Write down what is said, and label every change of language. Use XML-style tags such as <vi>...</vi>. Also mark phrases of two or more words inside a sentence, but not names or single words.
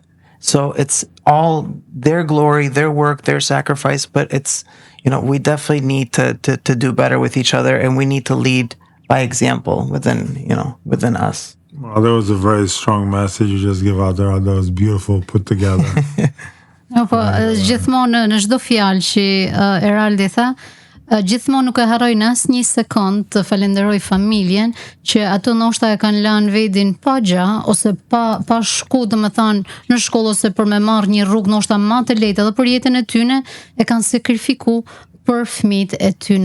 <en>So it's all their glory, their work, their sacrifice, but it's, we definitely need to do better with each other, and we need to lead by example within us. Well, that was a very strong message you just give out there. That was beautiful, put together.</en> <sq>Po, gjithmonë në çdo fjalë që Eraldi tha, Gjithmonë nuk e harroj në asnjë sekond të falenderoj familjen që ato ndoshta e kanë lënë vendin pa gjë ose pa shku, domethënë në shkollë ose për me marrë një rrugë ndoshta më të lehtë edhe për jetën e tyne e kanë sakrifikuar për fëmijët e tyne.</sq>